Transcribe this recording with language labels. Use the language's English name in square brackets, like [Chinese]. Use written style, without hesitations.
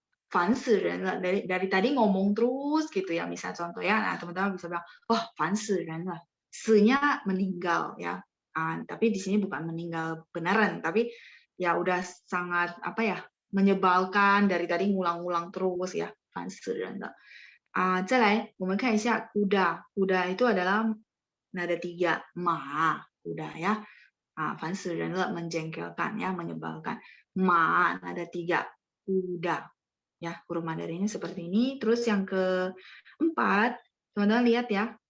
[Indonesian] Fan si ren le, dari tadi ngomong terus gitu ya, misal contoh ya. Nah, teman-teman bisa bilang, "Wah, [Chinese] fan si ren le." [Indonesian] Si-nya meninggal ya. Tapi di sini bukan meninggal beneran, tapi ya udah sangat menyebalkan, dari tadi ngulang-ngulang terus ya. [Chinese] Fan si ren le. 再来我们看一下 kuda. [Indonesian] Kuda itu adalah nada 3, ma, kuda ya. [Chinese] Fan si ren le, [Indonesian] menjengkelkan ya, menyebalkan. Ma nada 3, kuda. Ya, huruf Mandarinnya seperti ini. Terus yang keempat, teman-teman lihat ya.